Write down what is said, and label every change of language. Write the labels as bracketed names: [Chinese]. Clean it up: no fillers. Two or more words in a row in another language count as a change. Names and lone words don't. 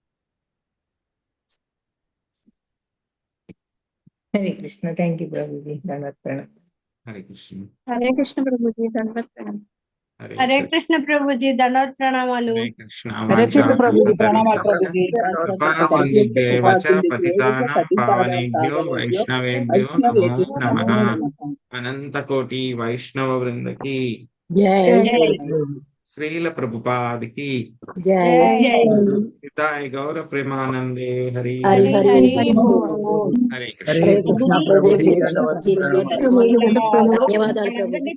[Telugu] హరే కృష్ణ. [English] thank you [Telugu] ప్రభుజీ, దండవత్ ప్రణామ్. హరే కృష్ణ. హరే కృష్ణ ప్రభుజీ, ధన్యవాద ప్రణామ్. హరే కృష్ణ ప్రభుజీ, ధన్యవాద ప్రణామాలు. హరే కృష్ణ. హరే కృష్ణ ప్రభుజీ, ప్రణామాలు ప్రభుజీ. [Sanskrit] కృపాసింధుభ్యేవచ పతితానాం పావనేభ్యో వైష్ణవేభ్యో నమో నమః. అనంత కోటి వైష్ణవ వృందకి శ్రీల ప్రభుపాదికి హితాయ గౌర ప్రేమానందే. [Telugu] హరి హరి హరి హరే హరే కృష్ణ. కృష్ణ ప్రభుజీ, ధన్యవాదాలు ప్రభుజీ.